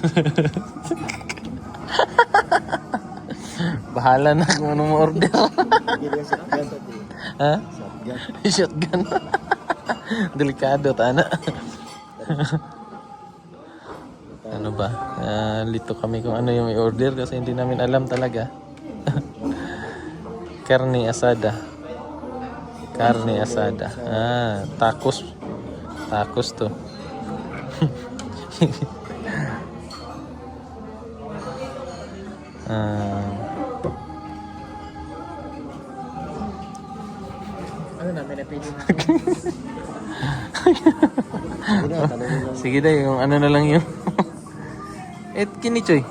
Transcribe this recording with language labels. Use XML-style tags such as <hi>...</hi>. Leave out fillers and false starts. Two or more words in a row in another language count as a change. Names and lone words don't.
<tl>bahala na kung ano ma-order. Ha? Shotgun. Delikado, tana. Ano ba? Lito kami kung ano yung i-order kasi hindi namin alam talaga.</tl> <es>Carne asada. Carne asada.</es> <tl>Tacos. Tacos to. Ano na, may napili na. Sige daw, yung ano na lang yung kinichoy.</tl>